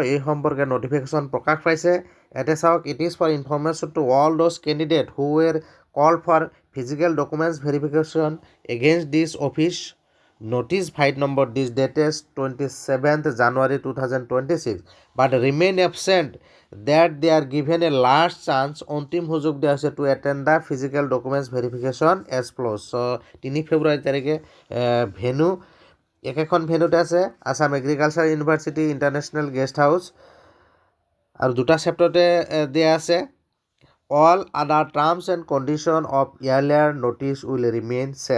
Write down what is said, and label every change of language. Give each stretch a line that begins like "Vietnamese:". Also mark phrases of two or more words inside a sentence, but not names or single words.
Assamese: এই সম্পৰ্কে নটিফিকেশ্যন প্ৰকাশ পাইছে। ইয়াতে চাওক,
English: it is for information to all those candidate who were call for physical documents verification against this office notice fight number this dates 27th January 2026 but remain absent that they are given a last chance,
Assamese: অন্তিম সুযোগ দিয়া হৈছে
English: to attend the physical documents verification as follows.
Assamese: 3 ফেব্ৰুৱাৰী তাৰিখে ভেনু একেখন ভেনুতে আছে, আছাম এগ্ৰিকালচাৰ ইউনিভাৰ্চিটি ইণ্টাৰনেশ্যনেল গেষ্ট হাউচ, আৰু দুটা চেপ্টাৰতে দিয়া আছে।
English: all other terms and condition of earlier notice will remain same.